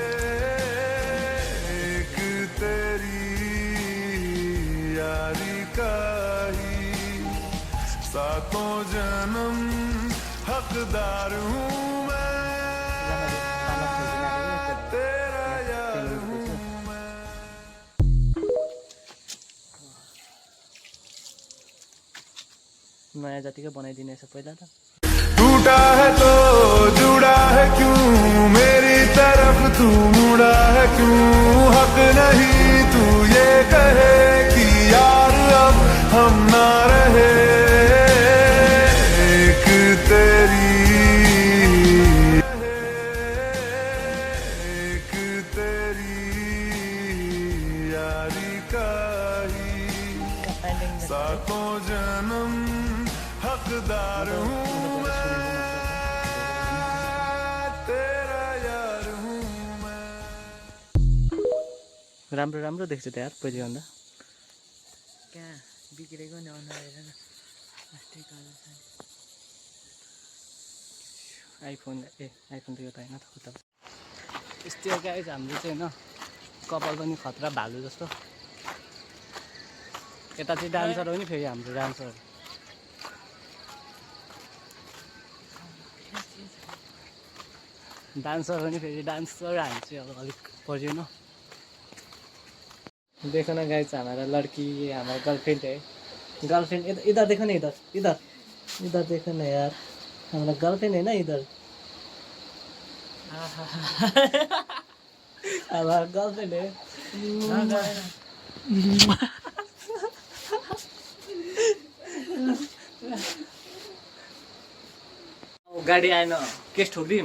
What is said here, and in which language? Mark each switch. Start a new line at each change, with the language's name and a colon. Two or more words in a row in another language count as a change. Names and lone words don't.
Hindi: एक तेरी यारी का ही सातों जन्म हकदार हूँ मैं तेरा यार हूँ
Nepali: नयाँ जतिकै बनाइदिने छ पहिला त
Hindi: टूटा है तो जुड़ा है क्यों मेरी तरफ तू मुड़ा है क्यों हक नहीं तू ये कहे कि यार अब हम ना रहे एक तेरी यारी का ही सातों जन्म हकदार हूँ मैं तेरा यार हूँ मैं
Nepali: राम्रो देख्छ त यार पहिलेभन्दा कहाँ बिग्रेको नि अनुहार हेर न अस्ति कलर छ आइफोन त यो त होइन त खुट्टा यस्तै हो गाइज हाम्रो चाहिँ होइन कपाल पनि खतरा भालु जस्तो यता चाहिँ डान्सर हो नि फेरि हाम्रो डान्सर हो नि फेरि डान्सर हामी चाहिँ अब अलिक पर्यो न
Hindi: देखो ना गाइज हमारा लड़की हमारा गर्लफ्रेंड है गर्लफ्रेंड इधर देखो ना इधर देखो ना यार हमारा गर्लफ्रेंड है ना इधर, हमारा गर्लफ्रेंड है।
Nepali: गाडी आएन, केस ठोकिदिउँ।